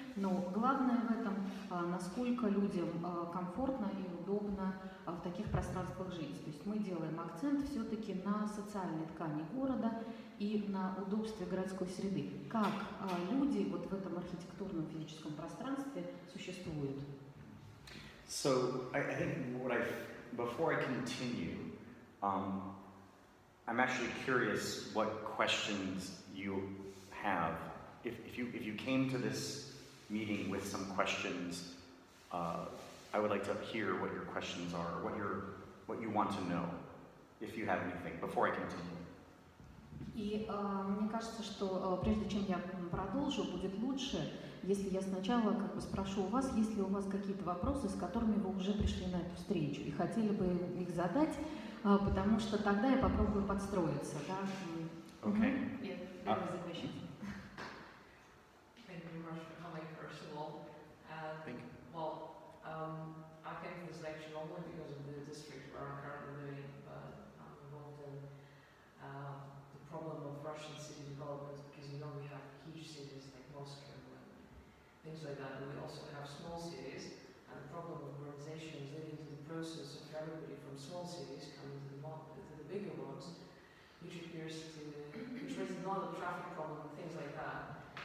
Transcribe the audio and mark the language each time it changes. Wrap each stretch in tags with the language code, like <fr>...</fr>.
<ru>Но главное в этом, насколько людям комфортно и удобно в таких пространствах жить. То есть мы делаем акцент все-таки на социальной ткани города и на удобстве городской среды. Как люди вот в этом архитектурном физическом пространстве существуют.</ru> <en>So I think before I continue, I'm actually curious what questions you have. If you came to this meeting with some questions, I would like to hear what your questions are, what you want to know, if you have anything, before I continue.</en> <ru>И мне кажется, что прежде чем я продолжу, будет лучше, если я сначала спрошу у вас, есть ли у вас какие-то вопросы, с которыми вы уже пришли на эту встречу и хотели бы их задать, потому что тогда я попробую подстроиться. Да?</ru> <en>Okay. Yeah, there was a question. Thank you very much for coming, first of all. Thank you. Well, I came to this lecture not only because of the district where I'm currently living, but I'm involved in the problem of Russian city development, because we have huge cities like Moscow and things like that, but we also have small cities, and the problem of urbanization is leading to the process of everybody from small cities coming to the bigger ones, which raises a lot of traffic problem and things like that.</en>